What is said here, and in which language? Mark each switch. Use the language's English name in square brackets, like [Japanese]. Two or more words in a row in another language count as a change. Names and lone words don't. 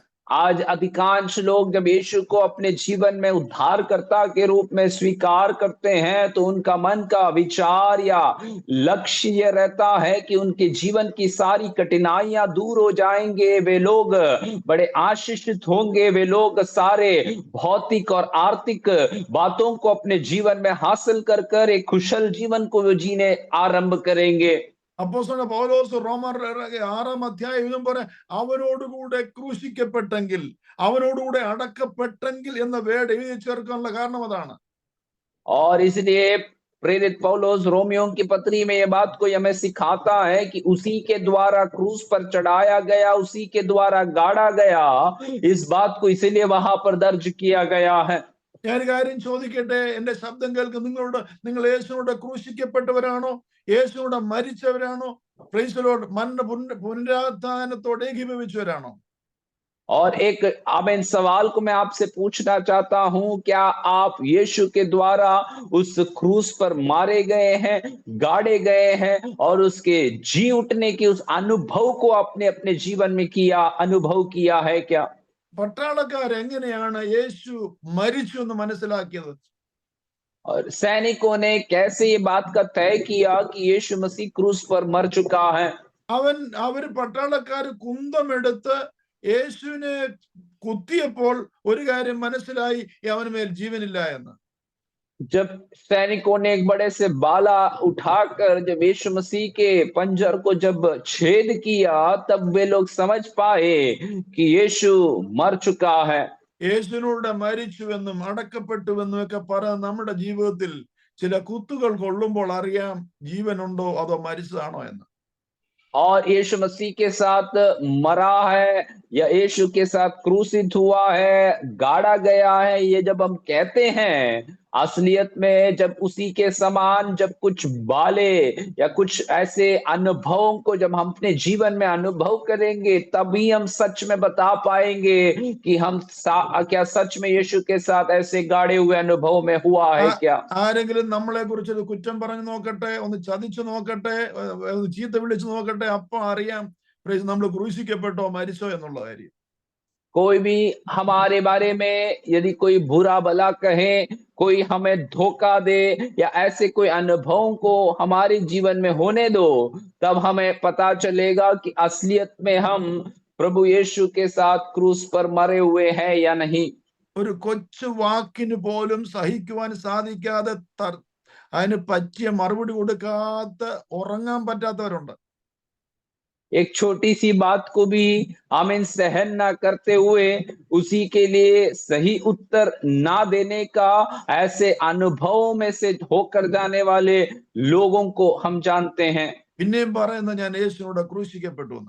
[Hindi] आज अधिकांश लोग जब यीशु को अपने जीवन में उद्धारकर्ता के रूप में स्वीकार करते हैं, तो उनका मन का विचार या लक्ष्य ये रहता है कि उनके जीवन की सारी कठिनाइयां दूर हो जाएंगे, वे लोग बड़े आशीषित होंगे, वे लोग सारे भौतिक और आर्थिक बातों को अपने जीवन में हासिल कर कर एक कुशल जीवन को वो जीने आरंभ करेंगे। [Malayalam] അപ്പോസ്തലനായ പൗലോസ് റോമർ 6 അധ്യായം എഴുതുമ്പോൾ അവനോടുകൂടെ ക്രൂശിക്കപ്പെട്ടെങ്കിൽ, അവനോടുകൂടെ അടക്കപ്പെട്ടെങ്കിൽ എന്ന വേർഡ് എഴുതി ചേർക്കാനുള്ള കാരണം അതാണ്. [Hindi] और इसलिए प्रेरित पौलुस रोमियो की पत्री में ये बात को हमें सिखाता है कि उसी के द्वारा क्रूस पर चढ़ाया गया, उसी के द्वारा गाड़ा गया, इस बात को इसीलिए वहां पर दर्ज किया गया है। [Malayalam] ഞാൻ ഒരു കാര്യം ചോദിക്കട്ടെ, എന്റെ ശബ്ദം കേൾക്കുന്ന നിങ്ങൾ യേശുവിനോട് ക്രൂശിക്കപ്പെട്ടവരാണോ? യേശുവിനോട് മരിച്ചവരാണോ? [English] Praise the Lord. [Malayalam] പുനരുത്ഥാനത്തോട് ഏകീഭവിച്ചവരാണോ? [Hindi] और एक आमीन सवाल को मैं आपसे पूछना चाहता हूं, क्या आप यीशु के द्वारा उस क्रूस पर मारे गए हैं, गाड़े गए हैं और उसके जी उठने के उस अनुभव को आपने अपने जीवन में किया, अनुभव किया है क्या? [Malayalam] പട്ടാളക്കാർ എങ്ങനെയാണ് യേശു മരിച്ചു എന്ന് മനസ്സിലാക്കിയത്? [Hindi] और सैनिकों ने कैसे ये बात का तय किया कि यीशु मसीह क्रूस पर मर चुका है? [Malayalam] അവര് പട്ടാളക്കാർ കുന്തമെടുത്ത് യേശുവിനെ കുത്തിയപ്പോൾ ഒരു കാര്യം മനസ്സിലായി, അവന് മേൽ ജീവനില്ല എന്ന്. [Hindi] जब सैनिकों ने एक बड़े से बाला उठाकर जब यीशु मसीह के पंजर को जब छेद किया, तब वे लोग समझ पाए कि यीशु मर चुका है। [Malayalam] യേശുവിനോട് മരിച്ചുവെന്നും അടക്കപ്പെട്ടുവെന്നും ഒക്കെ നമ്മുടെ ജീവിതത്തിൽ ചില കുത്തുകൾ കൊള്ളുമ്പോൾ അറിയാം ജീവനുണ്ടോ അതോ മരിച്ചതാണോ എന്ന്. [Hindi] और यीशु मसीह के साथ मरा है या यीशु के साथ क्रूसित हुआ है, गाड़ा गया है, ये जब हम कहते हैं, असलियत में जब उसी के समान जब कुछ बाले या कुछ ऐसे अनुभवों को जब हम अपने जीवन में अनुभव करेंगे, तभी हम सच में बता पाएंगे कि हम क्या सच में यीशु के साथ ऐसे गाड़े हुए अनुभव में हुआ है क्या? [Malayalam] ആരെങ്കിലും നമ്മളെ കുറിച്ച് കുറ്റം പറഞ്ഞു നോക്കട്ടെ, ഒന്ന് ചതിച്ചു നോക്കട്ടെ, ഒന്ന് ചീത്ത വിളിച്ചു നോക്കട്ടെ, അപ്പൊ അറിയാം നമ്മൾ ക്രൂശിക്കപ്പെട്ടോ മരിച്ചോ എന്നുള്ള കാര്യം. [Hindi] कोई भी हमारे बारे में यदि कोई बुरा भला कहे, कोई हमें धोखा दे या ऐसे कोई अनुभवों को हमारे जीवन में होने दो, तब हमें पता चलेगा कि असलियत में हम प्रभु यीशु के साथ क्रूस पर मरे हुए हैं या नहीं। [Malayalam] ഒരു കൊച്ചു വാക്കിന് പോലും സഹിക്കുവാൻ സാധിക്കാതെ അതിന് പറ്റിയ മറുപടി കൊടുക്കാത്ത ഉറങ്ങാൻ പറ്റാത്തവരുണ്ട്. [Hindi] एक छोटी सी बात को भी आमीन सहन ना करते हुए उसी के लिए सही उत्तर ना देने का ऐसे अनुभवों में से होकर जाने वाले लोगों को हम जानते हैं। [Malayalam] പിന്നെയും പറയുന്ന ഞാൻ യേശുവിനോട് ക്രൂശിക്കപ്പെട്ടു എന്ന്.